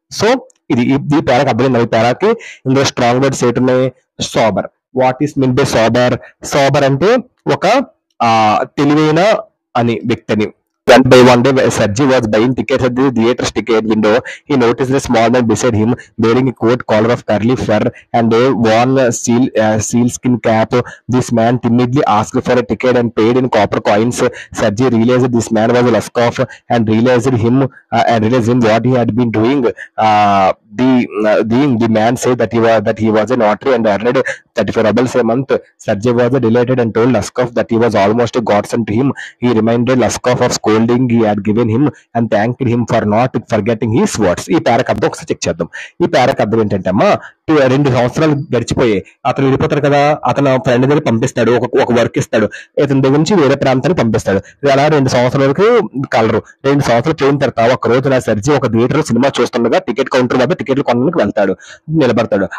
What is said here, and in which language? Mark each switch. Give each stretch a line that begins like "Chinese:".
Telugu: So ఈ పేరాకి అర్థమైంది. ఈ పేరాకి ఇందులో strong words ఏంటున్నాయి? Sober.
English: What is mean by sober?
Telugu: Sober అంటే ఒక తెలివైన అని వ్యక్తిని,
English: One day, Sergi was buying tickets at the theater's ticket window. He noticed a small man beside him wearing a coat collar of curly fur and a worn sealskin cap. This man timidly asked for a ticket and paid in copper coins. Sergi realized this man was Luskov and realized him what he had been doing. The man said that he was a notary and earned 34 rubles a month. Sergey was delighted and told Luskov that he was almost a godsend to him. He reminded Luskov of scolding he had given him and thanked him for not forgetting his words.
Telugu: ఈ పేరకు అర్థం ఒకసారి check చేద్దాం. ఈ పేరకు అర్థం ఏంటంటే అమ్మా 2 సంవత్సరాలు గడిచిపోయాయి. అతను వెళ్ళిపోతాడు కదా, అతను ఫ్రెండ్ దగ్గర పంపిస్తాడు, ఒక వర్క్ ఇస్తాడు, ఇతని దగ్గర నుంచి వేరే ప్రాంతానికి పంపిస్తాడు. అలా 2 సంవత్సరాల వరకు కలరు. 2 సంవత్సరాలు పోయిన తర్వాత ఒక రోజు నా సర్జీ ఒక థియేటర్ సినిమా చూస్తుండగా టికెట్ కౌంటర్ వద్ద టికెట్లు కొనడానికి వెళ్తాడు, నిలబడతాడు.